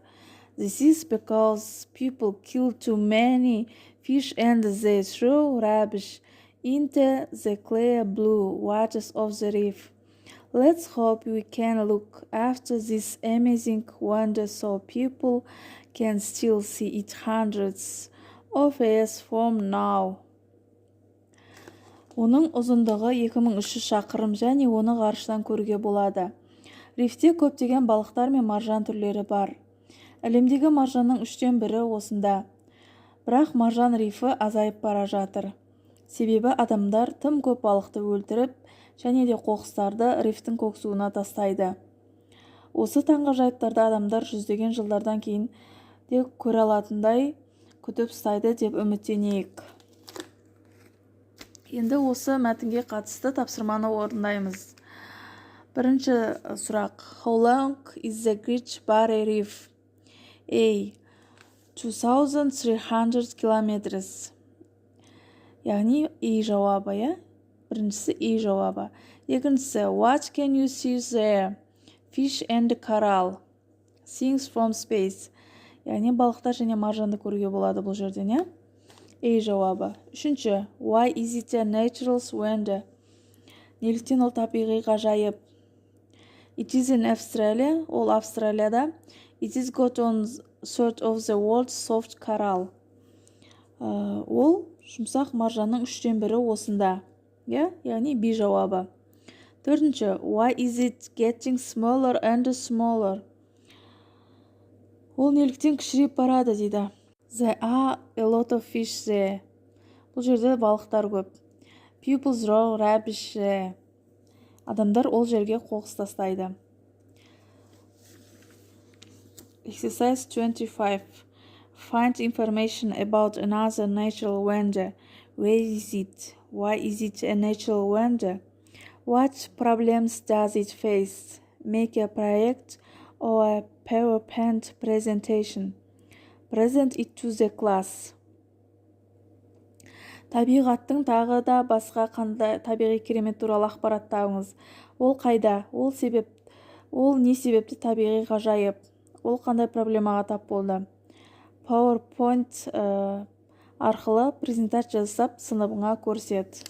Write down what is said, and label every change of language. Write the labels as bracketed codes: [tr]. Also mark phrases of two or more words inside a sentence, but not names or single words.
[en] This is because people kill too many fish and they throw rubbish into the clear blue waters of the reef. Let's hope we can look after this amazing wonder so people can still see it hundreds of years from now. [kk] Оның ұзындығы 2300 шақырым және оны ғарыштан көруге болады. Рифте көптеген балықтар мен маржан түрлері бар. Әлемдегі маржанның 1/3 осында. Бірақ маржан рифі азайып бара жатыр. Себебі адамдар тым көп балықты өлтіріп, және де қоқыстарды рифтің көксуына тастайды. Осы таңғажайыптарды адамдар жүздеген жылдардан кейін де көре алатындай күтіп ұстайды деп үміттенейік. Енді осы мәтінге қатысты тапсырманы орындаймыз. Бірінші сұрақ. [en] How long is the Great Barrier Reef? A. 2,300 kilometers. [kk] Яғни E жауабы, иә? Біріншісі E жауабы. Екіншісі [en] What can you see there? Fish and coral. Things from space. [kk] Яғни балықтар және маржанды көруге болады бұл жерден, иә? A жауабы. Үшінші. [en] Why is it a natural wonder? [kk] Неліктен ол табиғи ғажайып? [en] It is in Australia. [kk] Ол Австралияда. [en] It is got 1/3 of the world's soft coral. [kk] Ол жұмсақ маржанның 1/3 осында. Яғни B жауабы. Төртінші. [en] Why is it getting smaller and smaller? [kk] Ол неліктен кішірейіп барады дейді. [en] There are a lot of fish there. [kk] Бұл жерде балықтар көп. [en] People throw rubbish there. [kk] Адамдар ол жерге қоқыс тастайды. [en] Exercise 25. Find information about another natural wonder. Where is it? Why is it a natural wonder? What problems does it face? Make a project or a PowerPoint presentation. Present it to the class. [kk] Табиғаттың тағы да басқа қандай табиғи керемет туралы ақпарат табыңыз. Ол қайда? Ол не себепті табиғи ғажайып? Ол қандай проблемаға тап болды? PowerPoint арқылы презентация жасап сыныбыңа көрсет.